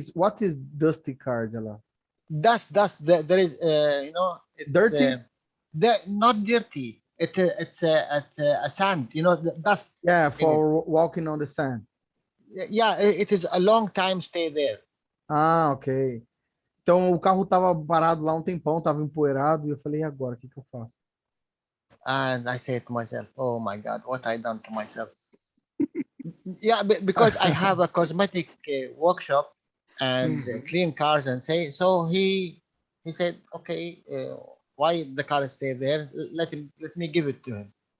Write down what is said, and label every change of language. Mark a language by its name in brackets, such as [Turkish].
[English] What is dusty car, Jalal? Dust. There is, it's, Dirty? Not dirty. It's a sand. The dust. Yeah, for walking on the sand. Yeah, it is a long time stay there. Ah, ok. [Portuguese] Então o carro tava parado lá um tempão, tava empoeirado, e eu falei, e agora, o que eu faço? [English] And I said to myself, oh my God, what I done to myself. Yeah, because I have a cosmetic workshop and clean cars and so he said, okay, why the car stay there? Let me give it to him.